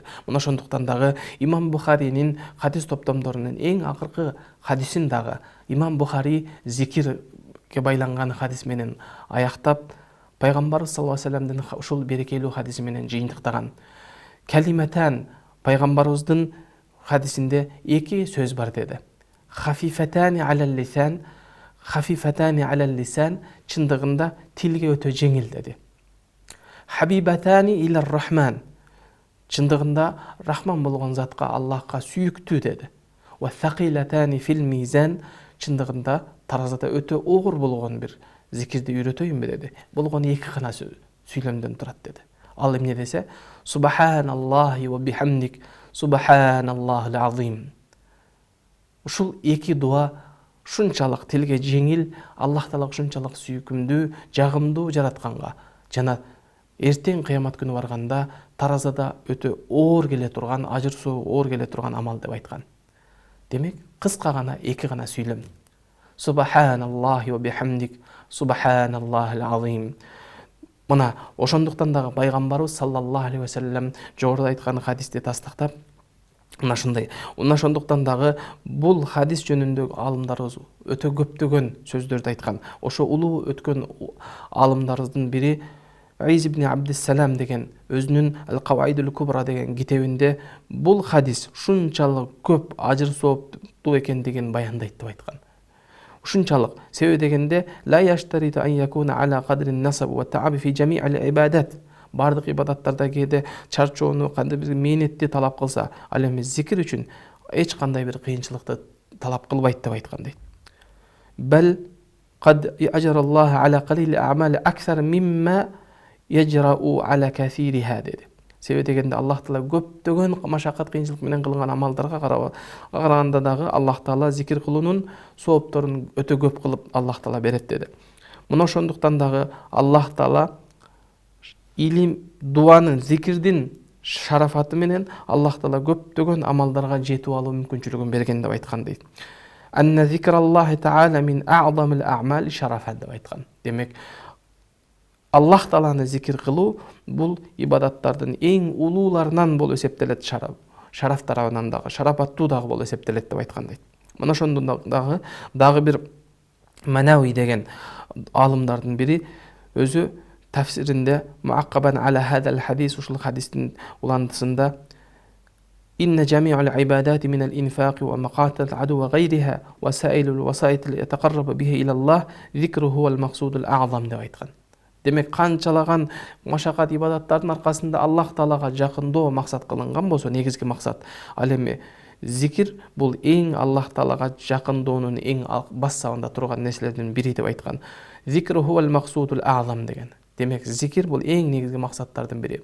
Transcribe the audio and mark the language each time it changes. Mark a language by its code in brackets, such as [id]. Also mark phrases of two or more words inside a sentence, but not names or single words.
[ky] Мына ошондуктан дагы Имам Бухаринин хадис топтомдорунун эң акыркы хадисин дагы Имам Бухари зикирге байланган хадис менен аяктап, пайгамбарыбыз [ar] صلى الله عليه وسلم [ky] ушул берекелүү хадиси менен жыйынтыктаган. Калиматан, пайгамбарыбыздын хадисинде эки сөз бар деди. [ar] خفيفتان على اللسان، خفيفتان على اللسان, [ky] чындыгында тилге өтө жеңил деди. [ar] حبيبتان إلى الرحمن, [ky] чындыгында рахман болгон затка, Аллахка сүйүктүү деди. [ar] وثقيلتان في الميزان, [ky] чындыгында таразада өтө огур болгон бир зикирди үйрөтөйүнбү деди. Болгон эки гана сүйлөмдөн турат деди. Ал эмне десе, [ar] سبحان الله وبحمده، سبحان الله العظيم. [ky] Ушул эки дуа ушунчалык тилге жеңил, Аллах Таала ушунчалык сүйкүмдүү, жагымдуу жаратканга, жана эртең кыямат күнү барганда таразада өтө оор келе турган, ажыр суу оор келе турган амал деп айткан. Демек, кыска гана эки гана сүйлөм. [ar] سبحان الله وبحمده، سبحان الله العظيم. [ky] Мына ошондуктан дагы пайгамбарыбыз [ar] صلى الله عليه وسلم [ky] жогоруда айткан хадисти тастыктап, мына ушундай. Ошондуктан дагы бул хадис жөнүндө алымдарыбыз өтө көптөгөн сөздөрдү айткан. Ошо улуу өткөн алымдарыбыздын бири Из ибн Абдиссалам деген өзүнүн Ал-Каваидул Кубра деген китебинде бул хадис ушунчалык көп ажыр сооптуу экендигин баяндайт деп айткан. Ушунчалык себеби дегенде [ar] لا يشترط أن يكون على قدر النصب والتعب في جميع العبادات. [ky] Бардык ибадаттарда кээде чарчоону, кандай бир мээнетти талап кылса, ал эми зикир үчүн эч кандай бир кыйынчылыкты талап кылбайт деп айткан дейт. [ar] Бал قد أجر الله على قليل الأعمال أكثر مما يجرأ على كثيرها dedi. [ky] Себеби дегенде Аллах Таала көптөгөн машакат кыйынчылык менен кылган амалдарга караганда дагы Аллах Таала зикир кылуунун соопторун өтө көп кылып Аллах Таала берет деди. Мына ошондуктан дагы Аллах Таала илим, дуанын, зикирдин шарафаты менен Аллах Таала көптөгөн амалдарга жетип алуу мүмкүнчүлүгүн берген деп айткан дейт. [ar] أن ذكر الله تعالى من أعظم الأعمال شرفا [ky] деп айткан. Демек Аллах Тааланы зикир кылуу бул ибадаттардын эң улууларынан болуп эсептелет, шараф тарабынан дагы, шарапаттуу дагы болуп эсептелет деп айткан дейт. Мына ошондон дагы бир Манауи деген алымдардын бири өзү тафсиринде [ar] معقبا على هذا الحديث, [ky] ушул хадистин уландысында [ar] إن جميع العبادات من الإنفاق ومقاتل العدو وغيرها وسائل الوسائط اللي يتقرب به إلى الله ذكره هو المقصود الأعظم [ky] деп айткан. Демек канчалаган машакат ибадаттардын аркасында Аллах Таалага жакындоо максат кылынган болсо, негизги максат, ал эми зикир бул эң Аллах Таалага жакындоонун эң бассабында турган нерселердин бири деп айткан. [ar] ذكره هو المقصود الأعظم [ky] деген. Демек зикир бул эң негизги максаттардын бири.